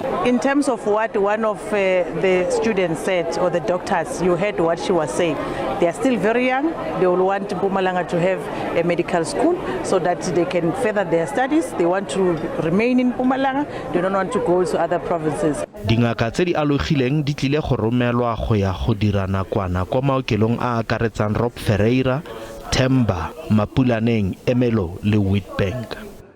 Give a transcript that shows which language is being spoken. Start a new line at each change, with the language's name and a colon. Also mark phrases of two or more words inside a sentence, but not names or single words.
English: In terms of what one of the students said, or the doctors, you heard what she was saying. They are still very young. They will want Mpumalanga to have a medical school so that they can further their studies. They want to remain in Mpumalanga. They don't want to go to other provinces.
Tswana: Dingaka tse di alogileng di tlile go romelwa go ya go dira nakwana kwa maokelong a akaretsang Ferreira, Themba, Mapulaneng, Emelo le Witbank.